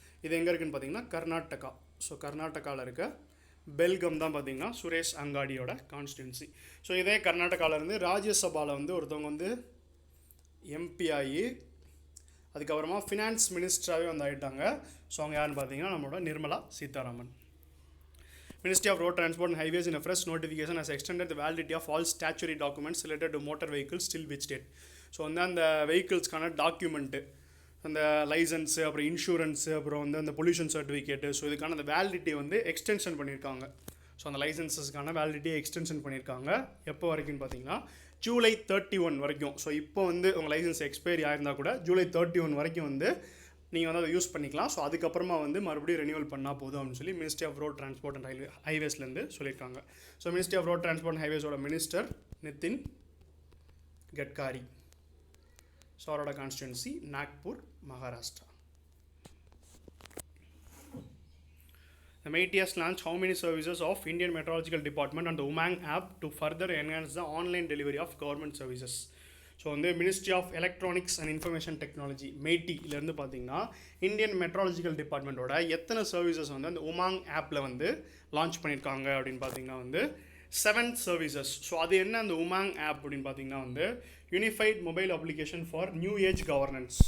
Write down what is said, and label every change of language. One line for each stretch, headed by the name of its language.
Tamil: இது எங்கே இருக்குன்னு பார்த்தீங்கன்னா கர்நாடகா. ஸோ கர்நாடகாவில் இருக்க பெல்கம் தான் பார்த்தீங்கன்னா சுரேஷ் அங்காடியோட கான்ஸ்டியூன்சி. ஸோ இதே கர்நாடகாவிலேருந்து ராஜ்யசபாவில் வந்து ஒருத்தவங்க வந்து எம்பி ஆகி அதுக்கப்புறமா ஃபினான்ஸ் மினிஸ்டராகவே வந்து ஆகிட்டாங்க. ஸோ அவங்க யாருன்னு பார்த்தீங்கன்னா நம்மளோட Nirmala Sitharaman.
English: Ministry of Road Transport and Highways in a fresh notification has extended the validity of all statutory documents related to motor vehicles till which date.
Tamil: So வந்து அந்த வெஹிக்கிள்ஸ்க்கான டாக்குமெண்ட்டு, அந்த லைசன்ஸு, அப்புறம் இன்சூரன்ஸு, அப்புறம் வந்து அந்த பொல்யூஷன் சர்டிஃபிகேட்டு, ஸோ இதுக்கான அந்த validity வந்து எக்ஸ்டென்ஷன் பண்ணியிருக்காங்க. ஸோ அந்த லைசன்ஸஸ்க்கான வேலிடிட்டியை எக்ஸ்டென்ஷன் பண்ணியிருக்காங்க. எப்போ வரைக்கும்னு பார்த்தீங்கன்னா ஜூலை 31 வரைக்கும். ஸோ இப்போ வந்து உங்கள் லைசன்ஸ் எக்ஸ்பைரி ஆயிருந்தால் கூட ஜூலை 31 வரைக்கும் வந்து நீங்கள் வந்து அதை யூஸ் பண்ணிக்கலாம். ஸோ அதுக்கப்புறமா வந்து மறுபடியும் ரெனியூவல் பண்ணால் போதும் அப்படின்னு சொல்லி ministry of road transport and ஹைவேஸ்லேருந்து சொல்லியிருக்காங்க. So ministry of road transport and ஹைவேஸோட minister Nitin Gadkari. So அவரோட constituency Nagpur, Maharashtra.
English: The MeitY has launched how many services of Indian Meteorological Department on the Umang app to further enhance the online delivery of government services.
Tamil: So வந்து ministry of electronics and information technology மெய்டிலேருந்து பார்த்தீங்கன்னா Indian meteorological டிபார்ட்மெண்ட்டோட எத்தனை services வந்து அந்த உமாங் ஆப்பில் வந்து launch பண்ணியிருக்காங்க அப்படின்னு பார்த்தீங்கன்னா வந்து 7 சர்வீசஸ். ஸோ அது என்ன அந்த உமாங் ஆப் அப்படின்னு பார்த்தீங்கன்னா வந்து unified mobile application for new age governance.